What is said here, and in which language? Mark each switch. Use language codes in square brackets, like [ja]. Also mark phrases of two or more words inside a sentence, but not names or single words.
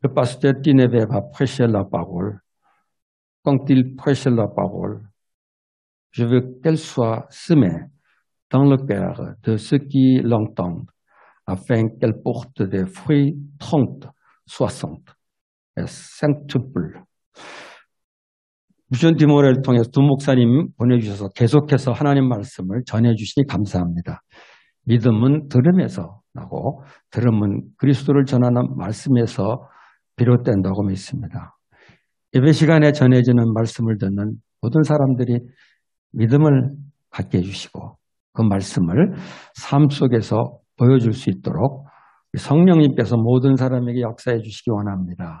[fr] Le pasteur Tineve va prêcher la parole. Quand il prêche la parole, je veux qu'elle soit semée dans le cœur de ceux qui l'entendent, afin qu'elle porte des fruits 30, 60 et centuple. [ko] 미션 디모레를 통해서 두 목사님 보내주셔서 계속해서 하나님 말씀을 전해주시니 감사합니다. 믿음은 들음에서 나고 들음은 그리스도를 전하는 말씀에서 비롯된다고 믿습니다. 예배 시간에 전해지는 말씀을 듣는 모든 사람들이 믿음을 갖게 해주시고 그 말씀을 삶 속에서 보여줄 수 있도록 성령님께서 모든 사람에게 역사해 주시기 원합니다.